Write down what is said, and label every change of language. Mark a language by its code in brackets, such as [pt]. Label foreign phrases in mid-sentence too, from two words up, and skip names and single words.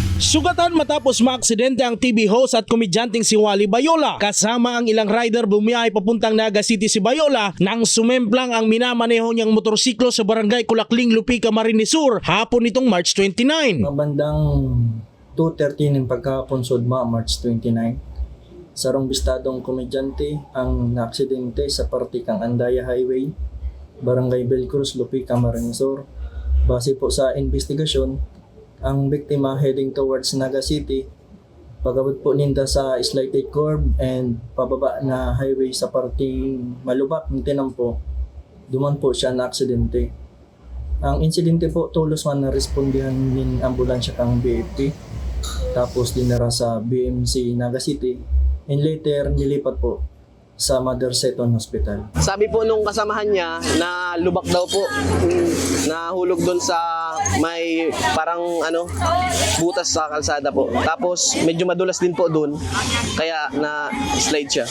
[tl] Sugatan matapos maaksidente ang TV host at komedyanteng si Wally Bayola. Kasama ang ilang rider bumiyahe papuntang Naga City si Bayola nang sumemplang ang minamaneho niyang motorsiklo sa barangay Kulakling, Lupi, Camarines Sur hapon nitong March 29. [bik] Mabandang 2:30 ng pagkahapon sudma March 29. Sarong bistadong komedyante ang naaksidente sa partikang Andaya Highway, Barangay Belcruz, Lupi, Camarines Sur. Base po sa investigasyon, ang biktima [en] heading towards Naga City, [bik] pagabot po ninda sa [en] slighted curve and [bik] pababa na highway sa parting malubak ng tinampo, duman po siya na aksidente. Ang insidente po tulos man na respondihan ng ambulansya kang BFP, tapos dinara sa BMC Naga City, [en] and later [tl] nilipat po sa Mother Seton Hospital. Sabi po nung kasamahan niya na lubak daw po, nahulog doon sa may parang butas sa kalsada po. Tapos medyo madulas din po doon, kaya na slide siya.